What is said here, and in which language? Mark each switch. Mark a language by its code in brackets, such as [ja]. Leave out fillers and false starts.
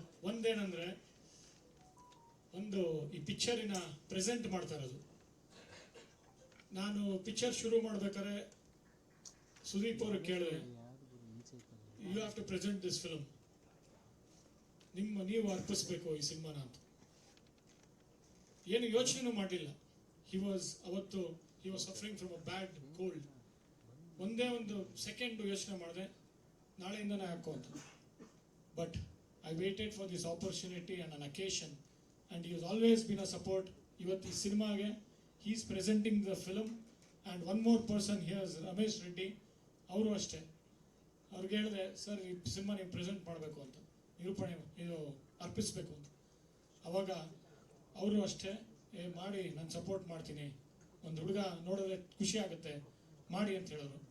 [kn] ಒಂದೇನಂದ್ರೆ, ಈ ಪಿಕ್ಚರಿನ ಪ್ರೆಸೆಂಟ್ ಮಾಡ್ತಾ ಇರೋದು, ನಾನು ಪಿಕ್ಚರ್ ಶುರು ಮಾಡ್ಬೇಕಾದ್ರೆ ಸುದೀಪ್ ಅವರು ಕೇಳಿದೆ, [en] you have to present this film, [kn] ನೀವು ಅರ್ಪಿಸ್ಬೇಕು ಈ ಸಿನಿಮಾನ ಅಂತ. ಏನು ಯೋಚನೆನೂ ಮಾಡಲಿಲ್ಲ. [en] ಅವತ್ತು he was suffering from a bad cold. [kn] ಒಂದೇ ಒಂದು ಸೆಕೆಂಡ್ ಯೋಚನೆ ಮಾಡಿದೆ, ನಾಳೆಯಿಂದನೇ ಹಾಕೋ ಅಂತ. [en] But I waited for this opportunity and an occasion and he has always been a support. [kn] ಇವತ್ತು ಈ ಸಿನಿಮಾಗೆ [en] he is presenting the film. And one more person here's, Ramesh Reddy, [kn] ಅವರು ಅಷ್ಟೇ. ಅವ್ರಿಗೆ ಹೇಳಿದೆ, ಸರ್ ಈ ಸಿನಿಮಾ ನೀವು ಪ್ರೆಸೆಂಟ್ ಮಾಡಬೇಕು ಅಂತ, ನಿರೂಪಣೆ ಇದು ಅರ್ಪಿಸಬೇಕು ಅಂತ. ಅವಾಗ ಅವರು ಅಷ್ಟೇ, ಮಾಡಿ ನಾನು ಸಪೋರ್ಟ್ ಮಾಡ್ತೀನಿ, ಒಂದು ಹುಡುಗ ನೋಡಿದ್ರೆ ಖುಷಿ ಆಗುತ್ತೆ, ಮಾಡಿ ಅಂತ ಹೇಳಿದ್ರು.